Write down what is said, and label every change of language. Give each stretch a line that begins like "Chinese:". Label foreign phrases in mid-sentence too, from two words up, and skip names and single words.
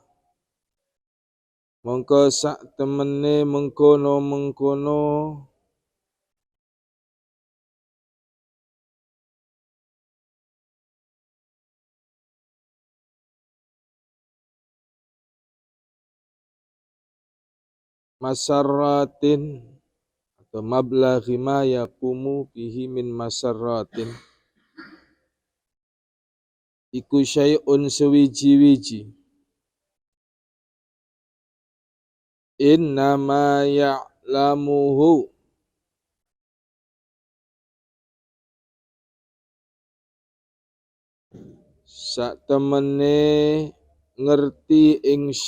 Javanese: mongko sak temene mengkono
Arabic: masarratin atau mablaghi ma yaqumu bihi min masarratin
Javanese: iku syai'un sewiji-wiji
Arabic: innama ya'lamuhu
Javanese: sak temene ngerti ing